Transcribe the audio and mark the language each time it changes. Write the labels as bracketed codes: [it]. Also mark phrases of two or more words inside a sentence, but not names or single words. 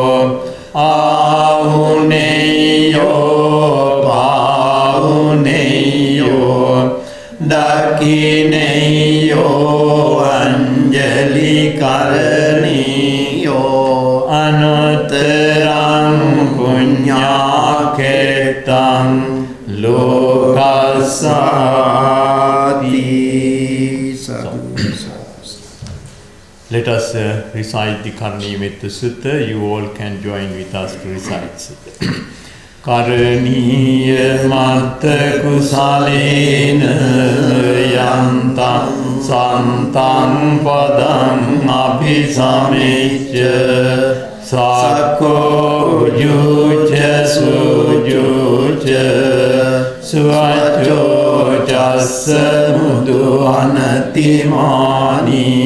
[pi] Ahuneyo Bahuneyo Dakineyo Anjali Karaniyo Anuttarang Punyaketam Lokasati. [en] Let us recite the Karaniya Sutta. You all can join with us to recite Sutta. [pi] Karaniya Matta Kusalena Yantam Santam Padam Abhisamecha Sakko Ujucha Sujucha Suvacho Jassa Mudu Anatimani